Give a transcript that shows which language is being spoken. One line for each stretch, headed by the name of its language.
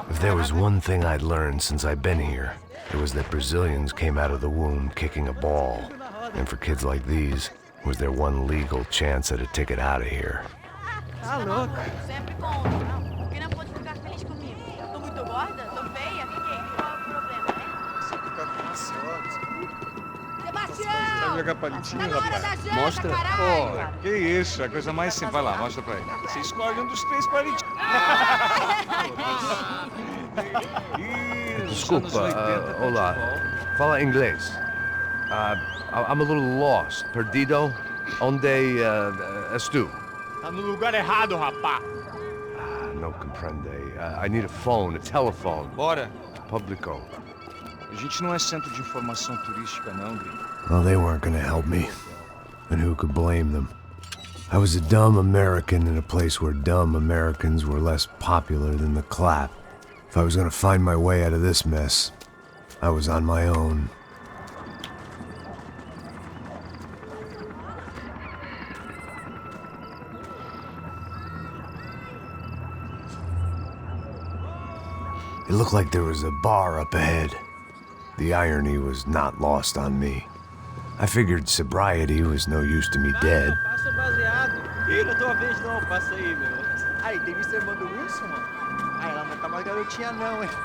English: If there was one thing I'd learned since I'd been here, it was that Brazilians came out of the womb kicking a ball. And for kids like these, it was their one legal chance at a ticket out of here.
Portuguese: Tá louco. Sempre bom, não? Por que não pode ficar feliz comigo? Eu tô muito gorda? Tô feia? Fiquei. Qual é o problema, né? Você fica com ansioso. Sebastião! Vai jogar palitinho, Tá na hora rapaz? da janta, Mostra. caralho! Que isso, a coisa mais simples. Vai lá, mostra pra ele. Você escolhe um dos 3 palitinhos. Desculpa, olá. Fala inglês.
English: I'm a little lost.
Portuguese: Perdido? Onde és tu? Tá no lugar errado, rapá.
Spanish: No comprende.
English: I need a phone, a telephone.
Portuguese: Bora. Publico. A gente não é centro de informação turística, não, gringo.
English: Well, they weren't gonna help me. And who could blame them? I was a dumb American in a place where dumb Americans were less popular than the clap. If I was gonna find my way out of this mess, I was on my own. It looked like there was a bar up ahead. The irony was not lost on me. I figured sobriety was no use to me dead.
Portuguese: Passa baseado. Ih, não é tua vez não, passa aí, meu. Aí, tem visto a irmã do Wilson, mano? Ah, ela não tá mais garotinha não, hein?